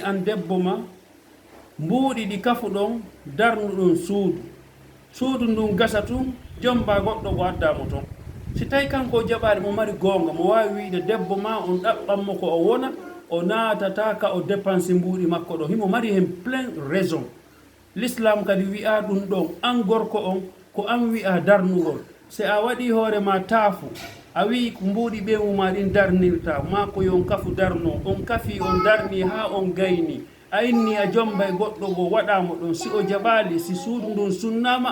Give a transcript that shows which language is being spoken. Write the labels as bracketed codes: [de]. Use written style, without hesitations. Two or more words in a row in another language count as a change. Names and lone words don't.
[ff] an debbo ma mbuuɗi ɗi kafuɗon darnuɗon suudu ndun gasa tun jomba goɗɗo ko addamo toon si tawi kanko jaɓaade mo mari goonga mo waawi wiide debbo ma on ɗaɓɓanmo ko o wona o naatata ka o dépense mbuuɗi makko ɗo himo mari hen [fr] plein raison l'islam [ff] kadi wi'a ɗum ɗon an gorko on ko an wi'a darnugol si a waɗi hoore ma taafu a wi ko mbuuɗi ɓeemu ma ɗin darnirta ma ko yon kafu darno on kafi on darni ha on gayni a inni a jomba e goɗɗo go waɗamo ɗon si o jaɓaali si suudu ndun sunnama